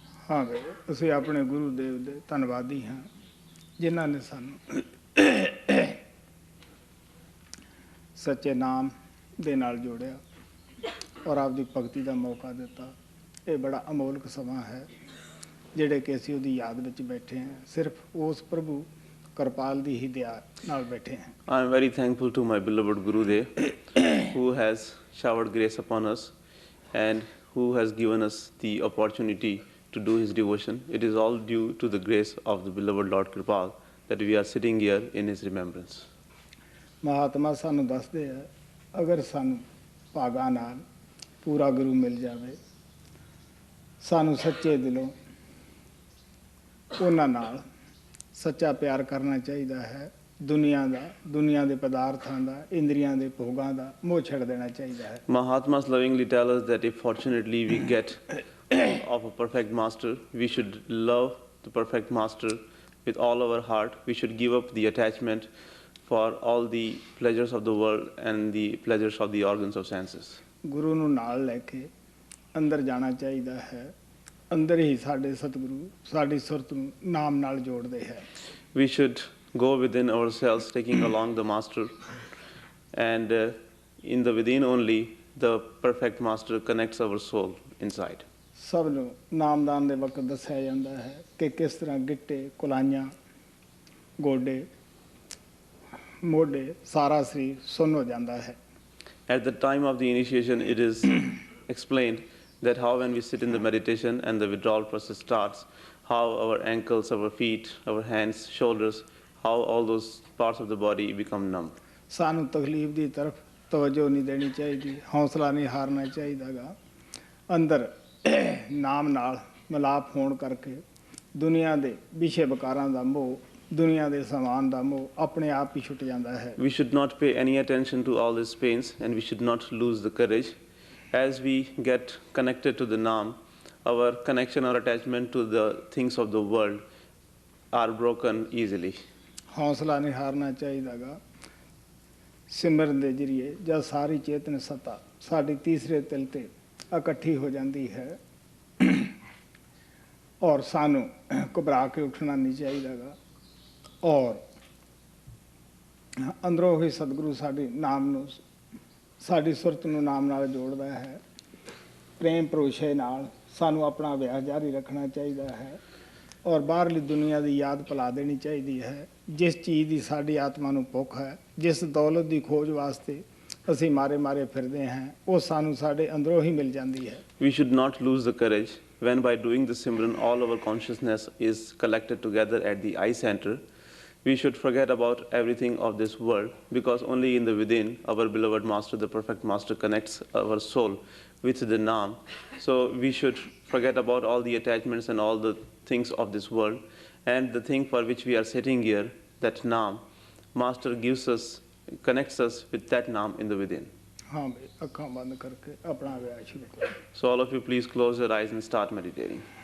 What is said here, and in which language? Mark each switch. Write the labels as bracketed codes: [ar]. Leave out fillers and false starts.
[pa] ਹਾਂ ਬਈ ਅਸੀਂ ਆਪਣੇ ਗੁਰੂ ਦੇਵ ਦੇ ਧੰਨਵਾਦੀ ਹਾਂ ਜਿਨ੍ਹਾਂ ਨੇ ਸਾਨੂੰ ਸੱਚੇ ਨਾਮ ਦੇ ਨਾਲ ਜੋੜਿਆ ਔਰ ਆਪਦੀ ਭਗਤੀ ਦਾ ਮੌਕਾ ਦਿੱਤਾ। ਇਹ ਬੜਾ ਅਮੋਲਕ ਸਮਾਂ ਹੈ ਜਿਹੜੇ ਕਿ ਅਸੀਂ ਉਹਦੀ ਯਾਦ ਵਿੱਚ ਬੈਠੇ ਹਾਂ, ਸਿਰਫ ਉਸ ਪ੍ਰਭੂ ਕਿਰਪਾਲ ਦੀ ਹੀ ਦਇਆ ਨਾਲ ਬੈਠੇ ਹਾਂ। [en] I am very thankful to my beloved Guru Dev who has showered grace upon us and who has given us the opportunity to do his devotion. It is all due to the grace of the beloved Lord Kripal that we are sitting here in his remembrance. [pa] Mahatma ਸਾਨੂੰ ਦੱਸਦੇ ਆ ਅਗਰ ਸਾਨੂੰ ਭਾਗਾਂ ਨਾਲ ਪੂਰਾ ਗੁਰੂ ਮਿਲ ਜਾਵੇ, ਸਾਨੂੰ ਸੱਚੇ ਦਿਲੋਂ ਉਹਨਾਂ ਨਾਲ ਸੱਚਾ ਪਿਆਰ ਕਰਨਾ ਚਾਹੀਦਾ ਹੈ। ਦੁਨੀਆ ਦੇ ਪਦਾਰਥਾਂ ਦਾ, ਇੰਦਰੀਆਂ ਦੇ ਭੋਗਾਂ ਦਾ ਮੋਹ ਛੱਡ ਦੇਣਾ ਚਾਹੀਦਾ ਹੈ। [en] Mahatmas lovingly tell us that if fortunately we get of a perfect master, we should love the perfect master with all our heart. We should give up the attachment for all the pleasures of the world and the pleasures of the organs of senses. [pa] ਗੁਰੂ ਨੂੰ ਨਾਲ ਲੈ ਕੇ ਅੰਦਰ ਜਾਣਾ ਚਾਹੀਦਾ ਹੈ। ਅੰਦਰ ਹੀ ਸਾਡੇ ਸਤਿਗੁਰੂ ਸਾਡੀ ਸੁਰਤ ਨੂੰ ਨਾਮ ਨਾਲ ਜੋੜਦੇ ਹੈ। [en] We should go within ourselves, taking along the master, and in the within only the perfect master connects our soul inside. [pa] ਸਭ ਨੂੰ ਨਾਮਦਾਨ ਦੇ ਵਕਤ ਦੱਸਿਆ ਜਾਂਦਾ ਹੈ ਕਿ ਕਿਸ ਤਰ੍ਹਾਂ ਗਿੱਟੇ, ਕੁਲਾਈਆਂ, ਗੋਡੇ, ਮੋਢੇ, ਸਾਰਾ ਸਰੀਰ ਸੁੰਨ ਹੋ ਜਾਂਦਾ ਹੈ। [en] At the time of the initiation, it is explained that how when we sit in the meditation and the withdrawal process starts, how our ankles, our feet, our hands, shoulders, how all those parts of the body become numb. [pa] ਸਾਨੂੰ ਤਕਲੀਫ ਦੀ ਤਰਫ ਤਵੱਜੋ ਨਹੀਂ ਦੇਣੀ ਚਾਹੀਦੀ, ਹੌਸਲਾ ਨਹੀਂ ਹਾਰਨਾ ਚਾਹੀਦਾਗਾ। ਅੰਦਰ ਨਾਮ ਨਾਲ ਮਿਲਾਪ ਹੋਣ ਕਰਕੇ ਦੁਨੀਆ ਦੇ ਵਿਸ਼ੇ ਵਿਕਾਰਾਂ ਦਾ ਮੋਹ, ਦੁਨੀਆ ਦੇ ਸਮਾਨ ਦਾ ਮੋਹ ਆਪਣੇ ਆਪ ਹੀ ਛੁੱਟ ਜਾਂਦਾ ਹੈ। [en] We should not pay any attention to all these pains and we should not lose the courage. As we get connected to the Naam, our connection or attachment to the things of the world are broken easily. [pa] ਹੌਸਲਾ ਨਹੀਂ ਹਾਰਨਾ ਚਾਹੀਦਾਗਾ। ਸਿਮਰਨ ਦੇ ਜਰੀਏ ਜਦ ਸਾਰੀ ਚੇਤਨ ਸੱਤਾ ਸਾਡੀ ਤੀਸਰੇ ਤਿਲ ਤੇ ਇਕੱਠੀ ਹੋ ਜਾਂਦੀ ਹੈ ਔਰ ਸਾਨੂੰ ਘਬਰਾ ਕੇ ਉੱਠਣਾ ਨਹੀਂ ਚਾਹੀਦਾਗਾ ਔਰ ਅੰਦਰੋਂ ਹੀ ਸਤਿਗੁਰੂ ਸਾਡੇ ਨਾਮ ਨੂੰ, ਸਾਡੀ ਸੁਰਤ ਨੂੰ ਨਾਮ ਨਾਲ ਜੋੜਦਾ ਹੈ। ਪ੍ਰੇਮ ਭਰੋਸੇ ਨਾਲ ਸਾਨੂੰ ਆਪਣਾ ਅਭਿਆਸ ਜਾਰੀ ਰੱਖਣਾ ਚਾਹੀਦਾ ਹੈ ਔਰ ਬਾਹਰਲੀ ਦੁਨੀਆ ਦੀ ਯਾਦ ਭੁਲਾ ਦੇਣੀ ਚਾਹੀਦੀ ਹੈ। ਜਿਸ ਚੀਜ਼ ਦੀ ਸਾਡੀ ਆਤਮਾ ਨੂੰ ਭੁੱਖ ਹੈ, ਜਿਸ ਦੌਲਤ ਦੀ ਖੋਜ ਵਾਸਤੇ ਅਸੀਂ ਮਾਰੇ ਫਿਰਦੇ ਹਾਂ, ਉਹ ਸਾਨੂੰ ਸਾਡੇ ਅੰਦਰੋਂ ਹੀ ਮਿਲ ਜਾਂਦੀ ਹੈ। [en] We should not lose the courage when by doing the Simran all our consciousness is collected together at the eye center. We should forget about everything of this world because only in the within our beloved master, the perfect master, connects our soul with the Naam. So we should forget about all the attachments and all the things of this world, and the thing for which we are sitting here, that Naam, master gives us, connects us with that Naam in the within. [pa] ਹਾਂ ਬਈ ਅੱਖਾਂ ਬੰਦ ਕਰਕੇ ਆਪਣਾ ਅਭਿਆਸ ਸ਼ੁਰੂ ਕਰੋ। [en] So all of you please close your eyes and start meditating.